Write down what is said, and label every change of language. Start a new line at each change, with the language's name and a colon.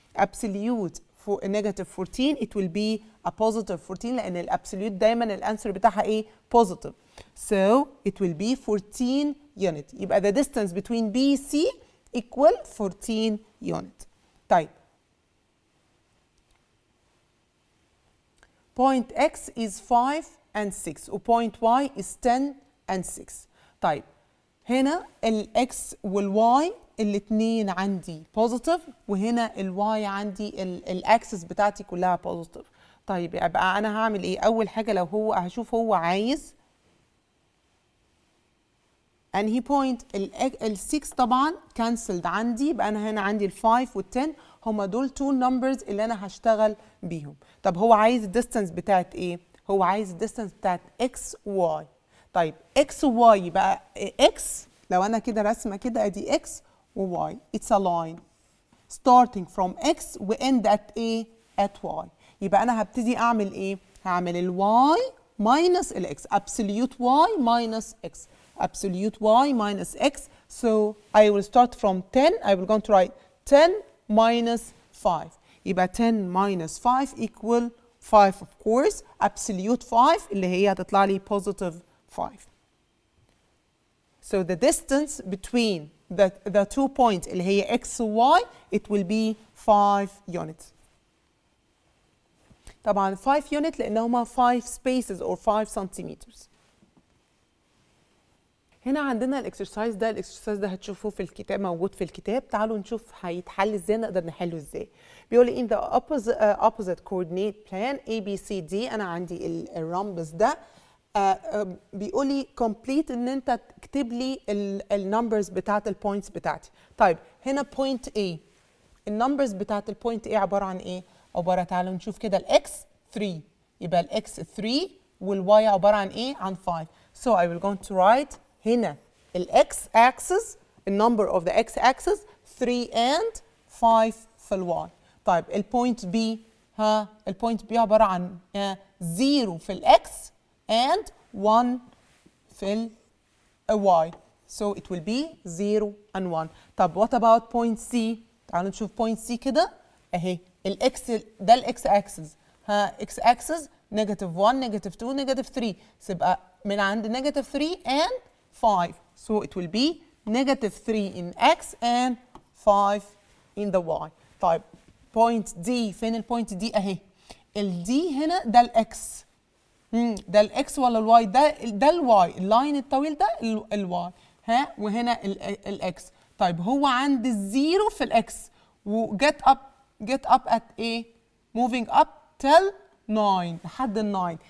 English: absolute negative 14 it will be a positive 14
Arabic: لأن الابسوليوت دايما الانسر بتاعها ايه
English: positive so it will be 14 unit يبقى the distance between B C equal 14 unit.
Arabic: طيب
English: point X is 5 and 6 و point Y is 10 and 6.
Arabic: طيب هنا ال X وال Y الاثنين عندي بوزيتيف وهنا الواي عندي الاكسس بتاعتي كلها بوزيتيف. طيب يبقى انا هعمل ايه؟ اول حاجه لو هو هشوف هو عايز انهي بوينت. ال 6 طبعا كانسلد عندي يبقى انا هنا عندي ال 5 وال 10 هما دول
English: two numbers
Arabic: اللي انا هشتغل بيهم. طب هو عايز الديستانس بتاعت ايه؟ هو عايز الديستانس بتاعت x y.
English: طيب x و y يبقى x لو انا كده رسمه كده ادي x و y it's a line starting from x و end at a at y.
Arabic: يبقى انا هبتدي اعمل ايه؟ هعمل ال y minus ال x
English: absolute y minus x
Arabic: absolute y minus x.
English: So I will start from 10. I will going to write 10 minus 5. يبقى 10 minus 5 equal 5 of course. Absolute 5 اللي هي هتطلع لي positive 5. So the distance between the 2 points
Arabic: اللي هي
English: x و y it will be 5 units. طبعا 5 unit
Arabic: لأن هما
English: 5 spaces or 5 centimeters.
Arabic: هنا عندنا الاكسرسايز ده هتشوفوه في الكتاب، موجود في الكتاب. تعالوا نشوف هيتحل ازاي، نقدر نحله ازاي.
English: بيقول لي in the opposite coordinate plan ABCD.
Arabic: انا عندي الرمبس ده بيقول لي complete ان انت تكتب لي النمبرز بتاعت البوينتس بتاعتي. طيب هنا point A، النمبرز بتاعت البوينت A عباره عن ايه؟ عباره، تعالوا نشوف كده، الاكس 3 يبقى الاكس 3 والواي عباره عن ايه؟ عن 5.
English: So I will going to write
Arabic: هنا الاكس
English: axis النمبر of the x axis 3 and 5 في الواي.
Arabic: طيب البوينت بي، البوينت بي عباره عن 0 في الاكس and 1 في الواي.
English: So it will be 0 and 1. طب what about point C؟ تعالوا نشوف point C كده اهي. الاكس ده الاكس axis، x axis negative 1 negative 2 negative 3. يبقى من عند negative 3 and 5. So it will be negative 3 in x and 5 in the y.
Arabic: طيب point D، فين البوينت دي؟ اهي. الدي هنا ده الاكس، ده الاكس ولا الواي؟ ده الواي، اللاين الطويل ده الواي، وهنا الاكس. طيب هو عند الزيرو في الاكس و
English: get up at a moving up till 9
Arabic: لحد ال 9.